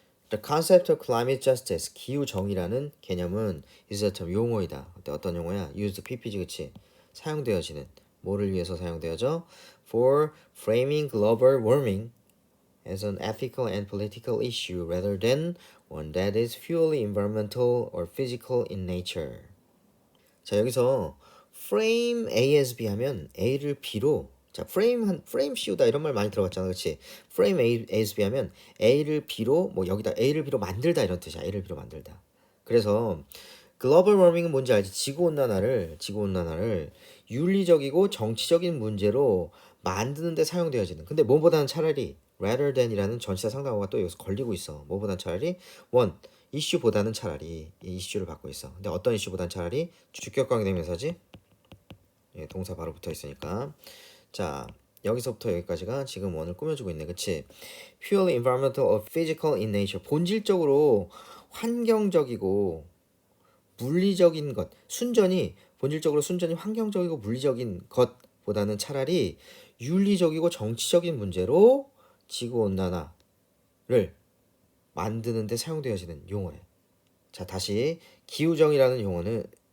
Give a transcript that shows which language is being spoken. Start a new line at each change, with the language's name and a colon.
English: The concept of climate justice,
Korean: 기후 정의라는 개념은
English: is a term
Korean: 용어이다. 어떤 용어야? used ppg 그치? 사용되어지는 뭐를 위해서 사용되어져?
English: For framing global warming as an ethical and political issue rather than one that is purely environmental or physical in nature.
Korean: 자, 여기서 frame A as B 하면 A를 B로 자, frame 씌우다 이런 말 많이 들어봤잖아. 그렇지? frame A as B 하면 A를 B로 뭐 여기다 A를 B로 만들다 이런 뜻이야. A를 B로 만들다. 그래서 글로벌 워밍은 뭔지 알지? 지구 온난화를 윤리적이고 정치적인 문제로 만드는 데 사용되어지는. 근데 뭐보다는 차라리 rather than이라는 전치사 상당어가 또 여기서 걸리고 있어. 뭐보다는 차라리 이슈보다는 차라리 이 이슈를 받고 있어. 근데 어떤 이슈보다는 차라리 주격 관계대명사지? 예, 동사 바로 붙어 있으니까. 자, 여기서부터 여기까지가 지금 원을 꾸며주고 있네. 그치?
English: Purely environmental or physical in nature.
Korean: 본질적으로 환경적이고 물리적인 것. 본질적으로 순전히 환경적이고 물리적인 것보다는 차라리 윤리적이고 정치적인 문제로 지구온난화를 만드는 데 사용되어지는 용어래. 자, 다시 기후정의라는 용어는